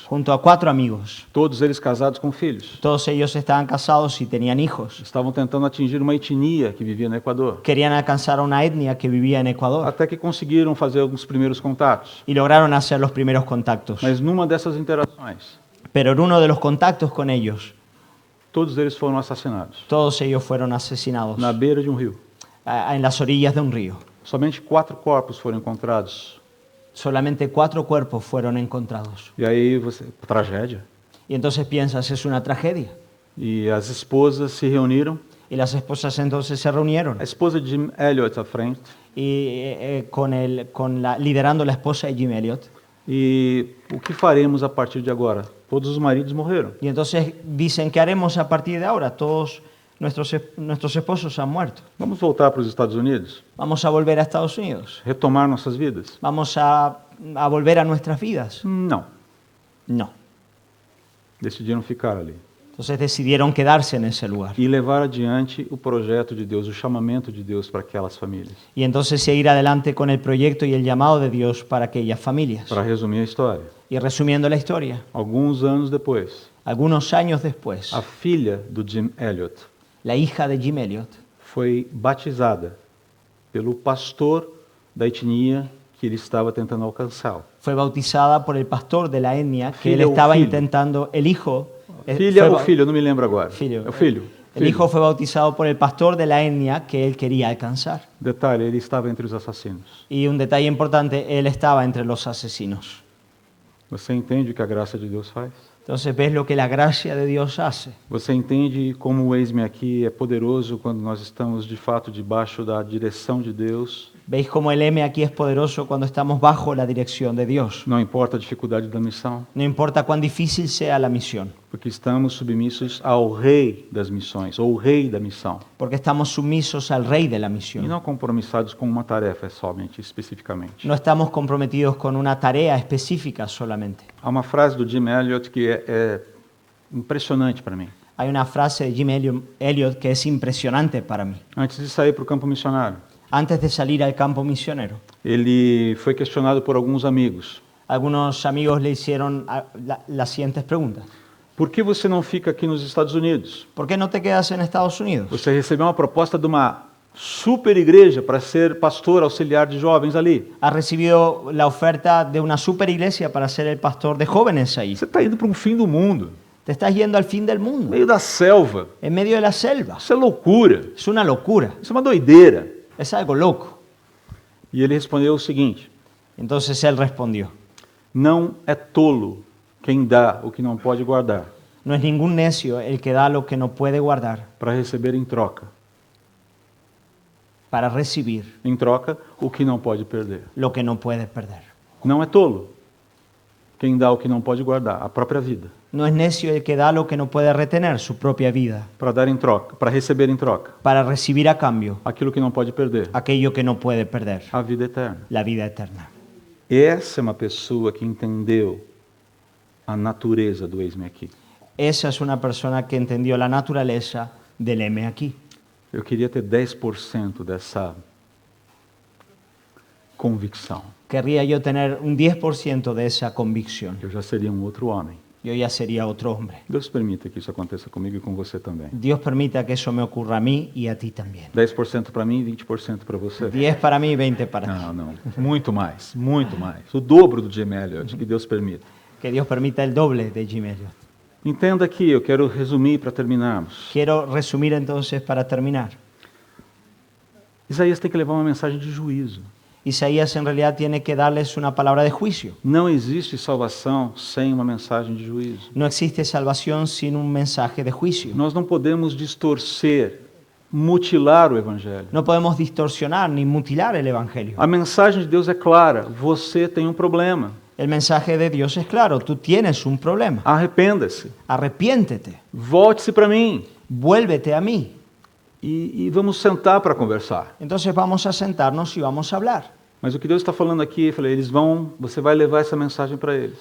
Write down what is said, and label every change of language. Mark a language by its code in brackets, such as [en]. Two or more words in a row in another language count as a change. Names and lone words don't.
[pt] Junto a 4 amigos. todos eles casados com filhos. [es] Todos ellos estaban casados y tenían hijos. [pt] Estavam tentando atingir uma etnia que vivia no Equador. [es] Querían alcanzar a una etnia que vivía en Ecuador [pt] Até que conseguiram fazer alguns primeiros contatos. [es] y lograron hacer los primeros contactos. [pt] Mas numa dessas interações, [es] Pero en uno de los contactos con ellos, [pt] todos eles foram assassinados [es] todos ellos fueron asesinados [pt] na beira de um rio. [es] en las orillas de un río. [pt] Somente 4 corpos foram encontrados. [es] Solamente 4 cuerpos fueron encontrados. [pt] E aí tragédia. [es] Y entonces piensas, es una tragedia. [pt] E as esposas se reuniram. [es] Y las esposas entonces se reunieron [pt] A esposa de Jim Elliot à frente. [es] y liderando la esposa de Jim Elliot. [pt] E o que faremos a partir de agora? Todos os maridos morreram. [es] Y entonces dicen, ¿qué haremos a partir de ahora? Todos nuestros esposos han muerto. [pt] Vamos voltar para os Estados Unidos? [es] ¿Vamos a volver a Estados Unidos? [pt] Retomar nossas vidas? [es] ¿Vamos a volver a nuestras vidas? [pt] Não. [es] No. [pt] Decidiram ficar ali. [es] Entonces decidieron quedarse en ese lugar. [pt] E levar adiante o projeto de Deus, o chamamento de Deus para aquelas famílias. [es] Y entonces seguir adelante con el proyecto y el llamado de Dios para aquellas familias. [pt] Para resumir a história, [es] Y resumiendo la historia, [pt] alguns anos depois, [es] algunos años después, [pt] a filha do Jim Elliot [es] la hija de Jim Elliot [pt] foi batizada pelo pastor da etnia que ele estava tentando alcançar. [es] fue bautizada por el pastor de la etnia que él [pt] Filha ou [es] estaba [pt] filho? [es] intentando, el hijo, [pt] Filha [es] fue [pt] ou ba- filho, eu não me lembro agora. Filho. É o filho. [es] El hijo fue bautizado por el pastor de la etnia que él quería alcanzar. [pt] Detalhe, ele estava entre os assassinos. [es] Y un detalle importante, él estaba entre los asesinos. [pt] Você entende o que a graça de Deus faz? [es] Entonces ves lo que la gracia de Dios hace. [pt] Você entende como o eis-me aqui é poderoso quando nós estamos de fato debaixo da direção de Deus? [es] ¿Veis cómo el M aquí es poderoso cuando estamos bajo la dirección de Dios? [pt] Não importa a dificuldade da missão, [es] No importa cuán difícil sea la misión, [pt] porque estamos submissos ao rei das missões, ou rei da missão, [es] porque estamos sumisos al rey de la [pt] e [es] misión. [pt] não compromissados com uma tarefa somente, especificamente. [es] No estamos comprometidos con una tarea específica solamente. [pt] Há uma frase do Jim Elliot que é impressionante para mim. [es] Hay una frase de Jim Elliot que es impresionante para mí. [pt] Antes de sair para o campo missionário, [es] Antes de salir al campo misionero, [pt] ele foi questionado por alguns amigos. [es] algunos amigos le hicieron las siguientes preguntas. [pt] Por que você não fica aqui nos Estados Unidos? [es] ¿Por qué no te quedas en Estados Unidos? [pt] Você recebeu uma proposta de uma super igreja para ser pastor auxiliar de jovens ali. [es] Has recibido la oferta de una super iglesia para ser el pastor de jóvenes ahí. [pt] Você está indo para um fim do mundo, [es] Te estás yendo al fin del [pt] no [es] mundo, [pt] meio da selva. [es] en medio de la selva. [pt] Isso é loucura. [es] Es una locura, [pt] Isso é uma doideira. [es] es algo loco. [pt] E ele respondeu o seguinte: [es] Entonces él respondió, [pt] não é tolo quem dá o que não pode guardar [es] no es ningún necio el que da lo que no puede guardar [pt] para receber em troca [es] para recibir [pt] o que não pode perder. [es] lo que no puede perder. [pt] Não é tolo quem dá o que não pode guardar, a própria vida, [es] No es necio el que da lo que no puede retener, su propia vida, [pt] para dar em troca, para receber em troca [es] para recibir a cambio [pt] aquilo que não pode perder, [es] aquello que no puede perder, [pt] a vida eterna. [es] la vida eterna. [pt] Essa é uma pessoa que entendeu a natureza do eis-me aqui. [es] Esa es una persona que entendió la naturaleza del M aquí. [pt] Eu queria ter 10% dessa convicção. [es] Querría yo tener un 10% de esa convicción. [pt] Eu já seria um outro homem. [es] Yo ya sería otro hombre. [pt] Deus permita que isso aconteça comigo e com você também. [es] Dios permita que eso me ocurra a mí y a ti también. [pt] 10% para mim e 20% para você. [es] 10 para mí y 20 para ti. [pt] Não. Muito mais, muito mais. O dobro do Jim Elliot, que Deus permita. [es] Que Dios permita el doble de Jim Elliot. [pt] Entenda aqui, eu quero resumir para terminarmos. [es] Quiero resumir entonces para terminar. [pt] Isaías tem que levar uma mensagem de juízo. [es] Isaías en realidad tiene que darles una palabra de juicio. [pt] Não existe salvação sem uma mensagem de juízo. [es] No existe salvación sin un mensaje de juicio. [pt] Nós não podemos distorcer, mutilar o evangelho. [es] No podemos distorsionar ni mutilar el Evangelio. [pt] A mensagem de Deus é clara, você tem um problema. [es] El mensaje de Dios es claro, tú tienes un problema. [pt] Arrependa-se, [es] Arrepiéntete, [pt] volte-se para mim [es] vuélvete a mí. [pt] e vamos sentar para conversar. [es] Entonces vamos a sentarnos y vamos a hablar. [pt] Mas o que Deus está falando aqui, eu falei, você vai levar essa mensagem para eles.